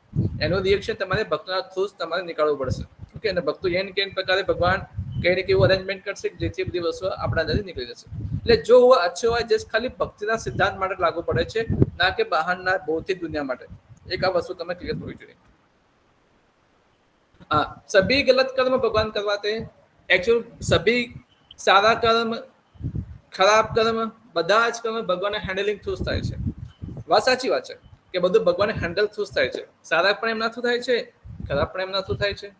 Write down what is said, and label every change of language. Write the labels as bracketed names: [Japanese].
[Gujarati] એનું રિએક્શન તમારે ભક્તના થ્રુ તમારે નીકાળવું પડશે. ઓકે, અને ભક્તો એન કેન પ્રકારે ભગવાન કઈ ને કેવું અરેન્જમેન્ટ કરશે જેથી બધી વસ્તુઓ આપણા અંદરથી નીકળી જશે. એટલે જો અચ્છો હોય જસ્ટ ખાલી ભક્તિના સિદ્ધાંત માટે લાગુ પડે છે, ના કે બહારના ભૌતિક દુનિયા માટે. એક આ વસ્તુ તમે ક્લિયર હોવી જોઈએ. [Hindi] हाँ, सभी गलत कर्म भगवान करवाते हैं. एक्चुअल सभी सारा कर्म, [Gujarati] ખરાબ કર્મ, બધા જ કર્મ ભગવાનને હેન્ડલિંગ થ્રુ થાય છે. વાત સાચી વાત છે કે બધું ભગવાનને હેન્ડલ થ્રુ થાય છે. સારા પણ એમના થ્રુ થાય છે, ખરાબ પણ એમના થ્રુ થાય છે.